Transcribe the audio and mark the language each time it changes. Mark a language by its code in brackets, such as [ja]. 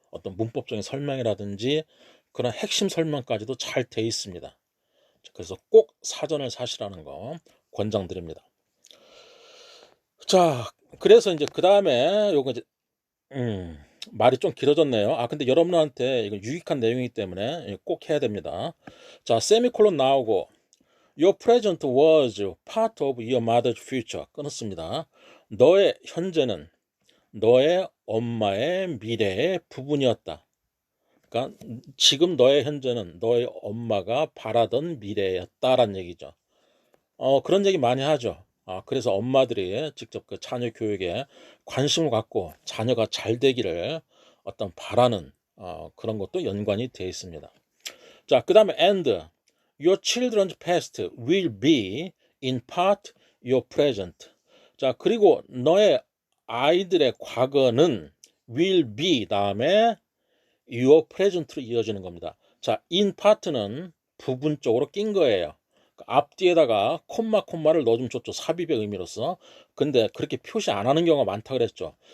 [ko] 어떤 문법적인 설명이라든지 그런 핵심 설명까지도 잘 돼 있습니다. 그래서 꼭 사전을 사시라는 거 권장드립니다. 자, 그래서 이제 그 다음에 요거 이제 말이 좀 길어졌네요. 근데 여러분한테 이거 유익한 내용이기 때문에 꼭 해야 됩니다. 자, 세미콜론 나오고 [en] Your present was part of your mother's future. [ko] 끊었습니다. 너의 현재는 너의 엄마의 미래의 부분이었다. 그러니까 지금 너의 현재는 너의 엄마가 바라던 미래였다라는 얘기죠. 그런 얘기 많이 하죠. 그래서 엄마들이 직접 그 자녀 교육에 관심을 갖고 자녀가 잘 되기를 어떤 바라는 그런 것도 연관이 되어 있습니다. 자, 그 다음에 [en] and your children's past will be in part your present. [ko] 자, 그리고 너의 아이들의 과거는 [en] will be [ko] 다음에 [en] your present [ko] 로 이어지는 겁니다. 자, in part는 부분적으로 낀 거예요. 앞뒤에다가 콤마를 넣어주면 좋죠. 삽입의 의미로서. 근데 그렇게 표시 안 하는 경우가 많다 그랬죠.